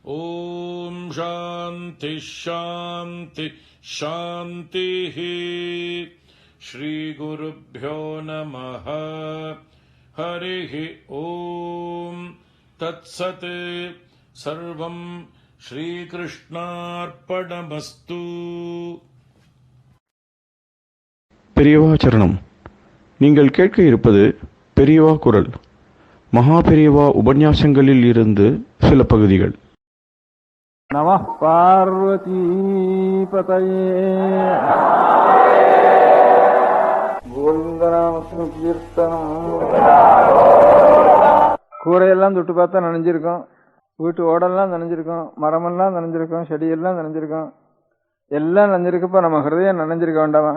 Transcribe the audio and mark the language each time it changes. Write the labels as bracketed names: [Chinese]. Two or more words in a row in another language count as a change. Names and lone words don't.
[Sanskrit] ॐ शान्ति शान्ति शान्तिः श्रीगुरुभ्यो नमः हरिः ॐ तत्सत् सर्वं श्रीकृष्णार्पणमस्तु. [Tamil] பெரியவா சரணம். நீங்கள் கேட்க இருப்பது பெரியவா குரல். மகா பெரியவா உபன்யாசங்களில் இருந்து சில பகுதிகள். [Sanskrit] नमः पार्वतीपतये [Tamil] கோவிந்தநாம கூரையெல்லாம் தொட்டு பார்த்தா நனைஞ்சிருக்கும், வீட்டு ஓடெல்லாம் நனைஞ்சிருக்கும், மரமெல்லாம் நனைஞ்சிருக்கும், செடியெல்லாம் நனைஞ்சிருக்கும், எல்லாம் நனைஞ்சிருக்கப்ப நம்ம ஹிருதயம் நனைஞ்சிருக்க வேண்டாமா?